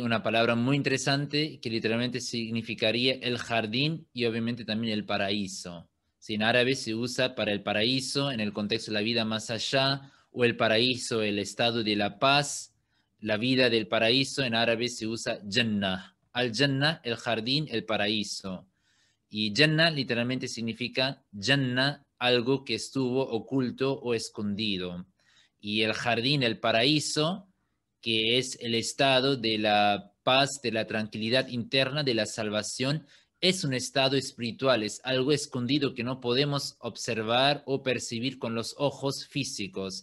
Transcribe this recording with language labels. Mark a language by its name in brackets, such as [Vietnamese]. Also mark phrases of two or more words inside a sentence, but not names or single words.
[Spanish] Una palabra muy interesante que literalmente significaría el jardín y obviamente también el paraíso. ¿Sí? En árabe se usa para el paraíso en el contexto de la vida más allá, o el paraíso, el estado de la paz, la vida del paraíso. En árabe se usa Jannah. Al-Jannah, el jardín, el paraíso. Y Jannah literalmente significa Jannah, algo que estuvo oculto o escondido. Y el jardín, el paraíso, que es el estado de la paz, de la tranquilidad interna, de la salvación, es un estado espiritual, es algo escondido que no podemos observar o percibir con los ojos físicos.